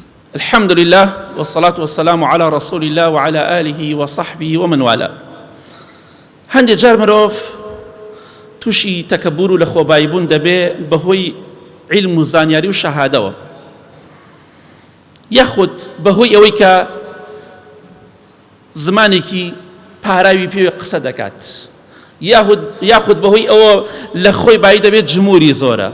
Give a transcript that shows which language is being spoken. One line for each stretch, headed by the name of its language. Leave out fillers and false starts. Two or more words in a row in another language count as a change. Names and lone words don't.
Arabic: الحمد لله والصلاة والسلام على رسول الله وعلى آله وصحبه ومن والاه.
Central Kurdish: هەندێک جار مرۆڤ تووشی تەکەببور و لە خۆباییبوون دەبێ بەهۆی عیلم و زانیاری و شەهادەوە، یاخود بەهۆی ئەوەی کە زمانێکی پاراوی پێوێ قسە دەکات، یاخود بەهۆی ئەوە لە خۆی بایی دەبێت جمهوری زۆرە.